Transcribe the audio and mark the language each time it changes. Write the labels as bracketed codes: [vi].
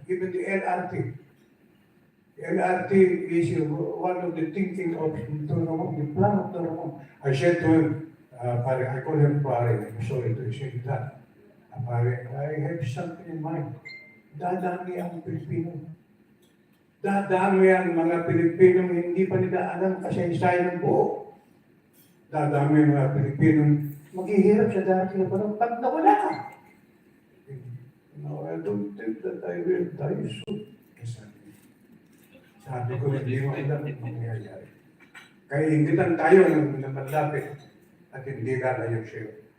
[en] Even the LRT. The LRT is one of the thinking of the plan of Ramon. I said to him, I call him Pare, I'm sorry to say that. Pare, I have something in mind. [tl] Dadami ang Pilipino. Dadami ang mga Pilipinong hindi pa nila alam kasaysayan ng buo. Dadami ang mga Pilipinong maghihirap sa darating na panahon. Pag nawala ka, [en] No, I don't think that I will die soon. [tl] Sabi ko, hindi mo alam ang mangyayari. Kaya hingitan tayo ng malapit at hindi lalayo siya.